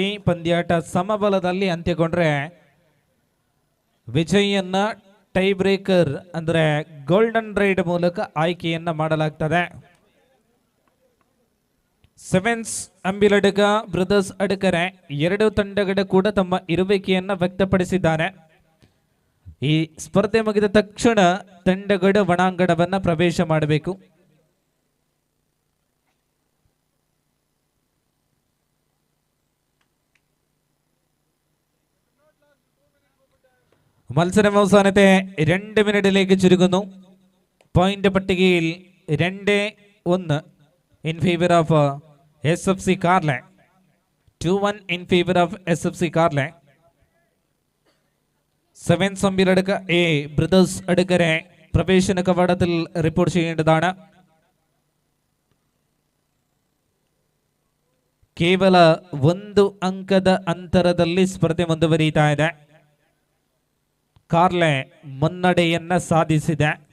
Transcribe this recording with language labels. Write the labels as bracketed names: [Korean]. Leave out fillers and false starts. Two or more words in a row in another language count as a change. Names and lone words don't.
[Kannada] ಪಂದ್ಯಾಟ ಸಮಬಲದಲ್ಲಿ ಅಂತ್ಯಗೊಂಡ್ರೆ ವಿಜಯನ್ನ [English] tie breaker [Kannada] ಅಂದ್ರೆ [English] golden raid [Kannada] ಮೂಲಕ ಆಯ್ಕೆಯನ್ನ ಮಾಡಲಾಗ್ತದೆ. ಸೆವೆನ್ಸ್ ಅಂಬಿಲಡ್ಕ ಬ್ರದರ್ಸ್ ಅಡಕರೆ ಎರಡು ತಂಡಗಳ ಕೂಡ ತಮ್ಮ ಇರುವಿಕೆಯನ್ನ ವ್ಯಕ್ತಪಡಿಸಿದ್ದಾರೆ. ಈ ಸ್ಪರ್ಧೆ ಮುಗಿದ ತಕ್ಷಣ ತಂಡಗಳು ಒಳಾಂಗಣವನ್ನ ಪ್ರವೇಶ ಮಾಡಬೇಕು. [Malayalam] മത്സരം അവസാനത്തെ 2 മിനിറ്റിലേക്ക് ചുരുങ്ങുന്നു. പോയിന്റ് പട്ടികയിൽ [English] 2-1 in favor of SFC Carle, 2-1 in favor of SFC Carle. [Malayalam] സെവൻസ് അമ്പിലടുക്ക എ ബ്രദേഴ്സ് അടുക്കരെ പ്രവേശന കവാടത്തിൽ റിപ്പോർട്ട് ചെയ്യേണ്ടതാണ്. [Kannada] ಕೇವಲ 1 ಅಂಕದ ಅಂತರದಲ್ಲಿ ಸ್ಪರ್ಧೆ ಮುಂದುವರಿಯುತ್ತಾ ಇದೆ. ಕಾರ್ಲೆ ಮುನ್ನಡೆಯನ್ನ ಸಾಧಿಸಿದೆ.